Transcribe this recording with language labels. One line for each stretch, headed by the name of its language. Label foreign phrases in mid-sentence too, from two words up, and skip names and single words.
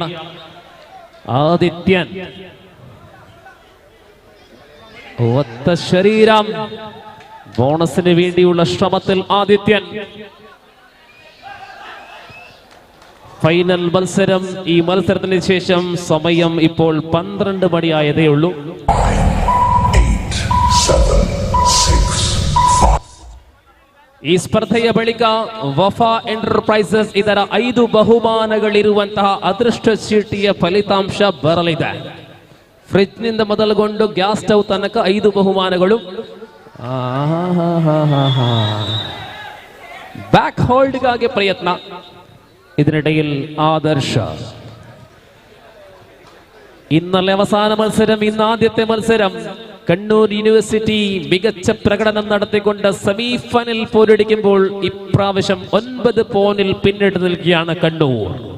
Malayalam: ആദിത്യൻ ഒത്ത ശരീരം, ബോണസിന് വേണ്ടിയുള്ള ശ്രമത്തിൽ ആദിത്യൻ. ഫൈനൽ മത്സരം. ഈ മത്സരത്തിന് ശേഷം സമയം ഇപ്പോൾ 12 മണിയായതേ ഉള്ളൂ.
Kannada: ಈ ಸ್ಪರ್ಧೆಯ ಬಳಿಕ ವಫಾ ಎಂಟರ್ಪ್ರೈಸಸ್ ಇದರ 5 ಬಹುಮಾನಗಳಿರುವಂತಹ ಅದೃಷ್ಟ ಚೀಟಿಯ ಫಲಿತಾಂಶ ಬರಲಿದೆ. ಫ್ರಿಜ್ ನಿಂದ ಮೊದಲುಗೊಂಡು
English: gas stove
Kannada: ತನಕ 5 ಬಹುಮಾನಗಳು.
English: back holdಗಾಗಿ
Kannada: ಪ್ರಯತ್ನ.
Malayalam: ഇതിനിടയിൽ ആദർശ. ഇന്നലെ അവസാന മത്സരം, ഇന്ന് ആദ്യത്തെ മത്സരം. കണ്ണൂർ യൂണിവേഴ്സിറ്റി മികച്ച പ്രകടനം നടത്തിക്കൊണ്ട്
English: semi final
Malayalam: പോരടിക്കുമ്പോൾ ഇപ്രാവശ്യം 9 പോയിന്റിൽ പിന്നിട്ട് നിൽക്കുകയാണ് കണ്ണൂർ.